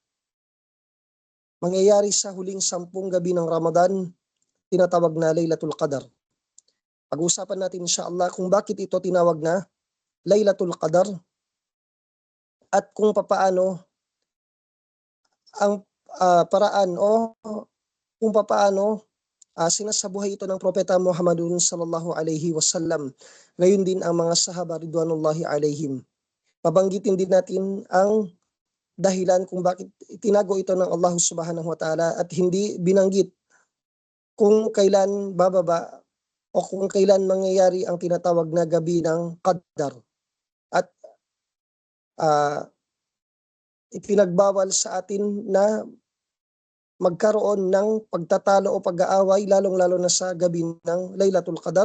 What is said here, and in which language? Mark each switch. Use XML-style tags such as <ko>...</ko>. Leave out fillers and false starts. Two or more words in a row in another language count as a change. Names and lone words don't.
<tl>Mangyayari sa huling 10 gabi ng Ramadan, tinatawag na Laylatul Qadar. Pag-uusapan natin inshallah kung bakit ito tinawag na Laylatul Qadar at kung papaano ang paraan o kung papaano sinasabuhay ito ng Propeta Muhammadun</tl> <ar>صلى الله عليه وسلم.</ar> <tl>Ngayon din ang mga sahaba</tl> <ar>رضوان الله عليهم.</ar> <tl>Babanggitin din natin ang dahilan kung bakit itinago ito ng Allah</tl> <ar>سبحانه وتعالى</ar> <tl>at hindi binanggit kung kailan bababa o kung kailan mangyayari ang tinatawag na gabi ng Qadar. At ipinagbawal sa atin na magkaroon ng pagtatalo o pag-aaway lalong-lalo na sa gabi ng Laylatul Qadar?</tl>